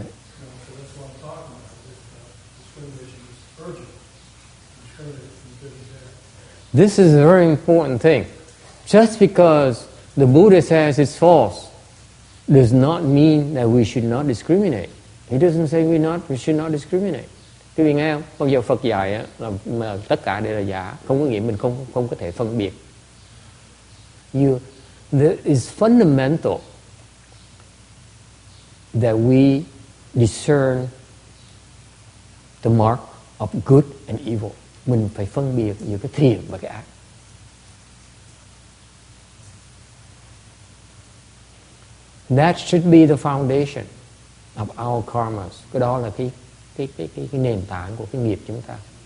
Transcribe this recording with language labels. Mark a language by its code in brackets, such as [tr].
[en] You know, so that's what I'm talking about. That discrimination is urgent. Discriminate from good and bad. This is a very important thing. Just because the Buddha says it's false does not mean that we should not discriminate. He doesn't say we should not discriminate. [vi] Quý vị nghe không? Bao giờ Phật dạy á, là tất cả đều là giả, không có nghĩa mình không có thể phân biệt. [en] It's fundamental that we discern the mark of good and evil. [vi] Mình phải phân biệt giữa cái thiện và cái ác. [en] That should be the foundation of our karmas. [vi] Cái đó là cái nền tảng của cái nghiệp chúng ta.